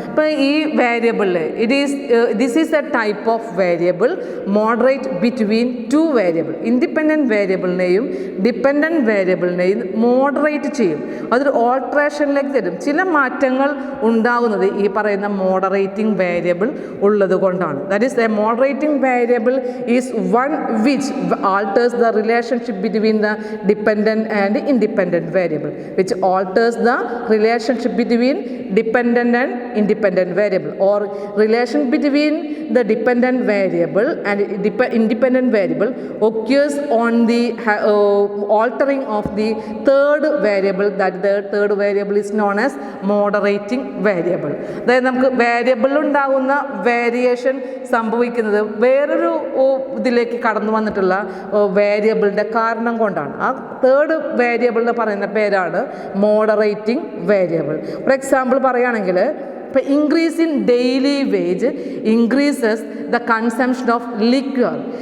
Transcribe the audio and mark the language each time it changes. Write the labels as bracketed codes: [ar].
[ml] അപ്പോൾ ഈ വേരിയബിളിൽ [en] This is a type of variable moderate between two variable. [ml] Independent വേരിയബിളിനെയും dependent വേരിയബിളിനെയും moderate ചെയ്യും, അതൊരു ഓൾട്ടറേഷനിലേക്ക് തരും. ചില മാറ്റങ്ങൾ ഉണ്ടാകുന്നത് ഈ പറയുന്ന മോഡറേറ്റിംഗ് വേരിയബിൾ ഉള്ളത് കൊണ്ടാണ്. [en] That is a moderating variable is one which alters the relationship between the dependent and independent variable, which alters the relationship between dependent and independent variable, or relation between the dependent variable and independent variable occurs on the altering of the third variable. That the third variable is known as moderating variable. [ml] അതായത് നമുക്ക് വേരിയബിളിൽ ഉണ്ടാകുന്ന variation സംഭവിക്കുന്നത് വേറൊരു ഇതിലേക്ക് കടന്നു വന്നിട്ടുള്ള വേരിയബിളിൻ്റെ കാരണം കൊണ്ടാണ്. ആ തേർഡ് വേരിയബിളിന് പറയുന്ന പേരാണ് മോഡറേറ്റിംഗ് വേരിയബിൾ. [en] for example [ml] പറയുകയാണെങ്കിൽ, ഇപ്പോൾ [en] Increase in daily wage increases the consumption of liquor.